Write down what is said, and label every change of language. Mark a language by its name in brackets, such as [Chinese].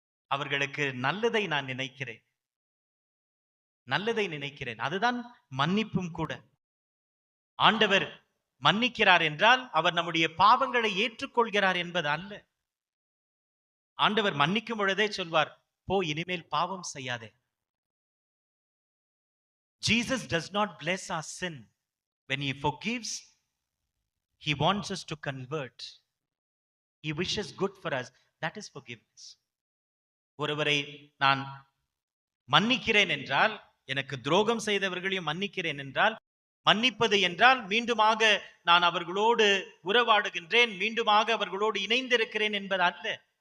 [Tamil] அவர்களுக்கு நல்லதை நான் நினைக்கிறேன், நல்லதை நினைக்கிறேன். அதுதான் மன்னிப்பும் கூட. ஆண்டவர் மன்னிக்கிறார் என்றால் அவர் நம்முடைய பாவங்களை ஏற்றுக்கொள்கிறார் என்பது அல்ல. ஆண்டவர் மன்னிக்கும் பொழுதே சொல்வார், போ, இனிமேல் பாவம் செய்யாதே. [English] Jesus does not bless our sin. When he forgives, he wants us to convert. He wishes good for us. That is forgiveness. [Tamil] ஒருவரை நான் மன்னிக்கிறேன் என்றால், எனக்கு துரோகம் செய்தவர்களையும் மன்னிக்கிறேன் என்றால், மன்னிப்பது என்றால் மீண்டுமாக நான் அவர்களோடு உறவாடுகின்றேன், மீண்டுமாக அவர்களோடு இணைந்திருக்கிறேன் என்பது அல்ல.